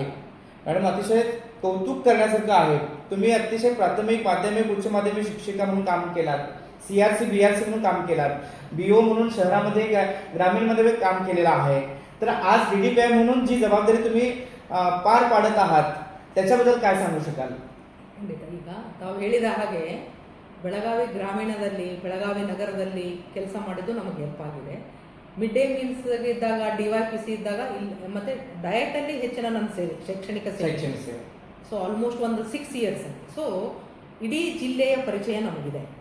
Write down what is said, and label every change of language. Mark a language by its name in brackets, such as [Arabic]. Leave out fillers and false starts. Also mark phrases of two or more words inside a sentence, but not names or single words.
[Marathi] मॅडम, अतिशय कौतुक करण्यासारखं आहे. तुम्ही अतिशय प्राथमिक, माध्यमिक, उच्च माध्यमिक शिक्षिका म्हणून काम केलात, CRC BRC म्हणून काम केलात, BO म्हणून शहरामध्ये ग्रामीणमध्ये काम केलेलं आहे. तर आज DDPI म्हणून जी जबाबदारी तुम्ही पार पाडत आहात त्याच्याबद्दल काय सांगू शकाल? [Kannada] ಖಂಡಿತ. ಈಗ ತಾವು ಹೇಳಿದ ಹಾಗೆ ಬೆಳಗಾವಿ ಗ್ರಾಮೀಣದಲ್ಲಿ, ಬೆಳಗಾವಿ ನಗರದಲ್ಲಿ ಕೆಲಸ ಮಾಡಿದ್ದು ನಮಗೆ ಹೆಲ್ಪ್ ಆಗಿದೆ. [English] mid day meals [Kannada] ಇದ್ದಾಗ, DYPC ಇದ್ದಾಗ ಮತ್ತೆ ಡಯಟಲ್ಲಿ ಹೆಚ್ಚಿನ ನನ್ನ ಸೇವೆ, ಶೈಕ್ಷಣಿಕ ಸೇವೆ. [English] so almost [Kannada] ಒಂದು 6 years. ಸೊ ಇಡೀ ಜಿಲ್ಲೆಯ ಪರಿಚಯ ನಮಗಿದೆ.